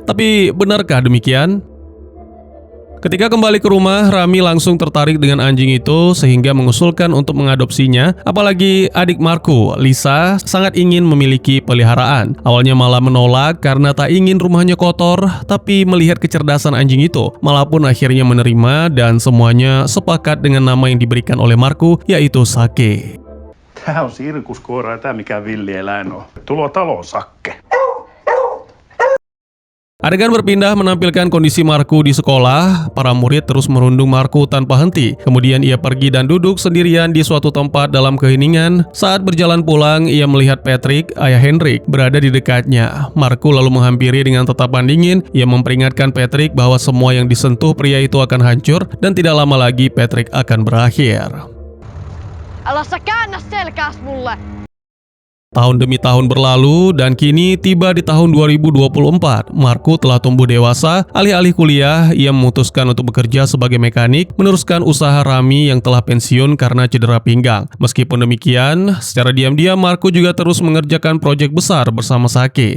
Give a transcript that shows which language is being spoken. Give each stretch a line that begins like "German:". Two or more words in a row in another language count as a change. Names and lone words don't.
Indonesian: Tapi benarkah demikian? Ketika kembali ke rumah, Rami langsung tertarik dengan anjing itu sehingga mengusulkan untuk mengadopsinya. Apalagi adik Marku, Lisa, sangat ingin memiliki peliharaan. Awalnya Mala menolak karena tak ingin rumahnya kotor, tapi melihat kecerdasan anjing itu, Mala pun akhirnya menerima dan semuanya sepakat dengan nama yang diberikan oleh Marku, yaitu Sake.
Finnish: Tää on sirkuskoira, ei tää mikään villieläin oo. Tulo taloon, Sakke.
Indonesian: Adegan berpindah menampilkan kondisi Marco di sekolah. Para murid terus merundung Marco tanpa henti. Kemudian ia pergi dan duduk sendirian di suatu tempat dalam keheningan. Saat berjalan pulang, ia melihat Patrick, ayah Henrik, berada di dekatnya. Marco lalu menghampiri dengan tatapan dingin. Ia memperingatkan Patrick bahwa semua yang disentuh pria itu akan hancur dan tidak lama lagi Patrick akan berakhir.
Finnish: Älä sä käännä selkääs mulle!
Indonesian: Tahun demi tahun berlalu dan kini tiba di tahun 2024. Marco telah tumbuh dewasa. Alih-alih kuliah, ia memutuskan untuk bekerja sebagai mekanik, meneruskan usaha Rami yang telah pensiun karena cedera pinggang. Meskipun demikian, secara diam-diam Marco juga terus mengerjakan proyek besar bersama Sake.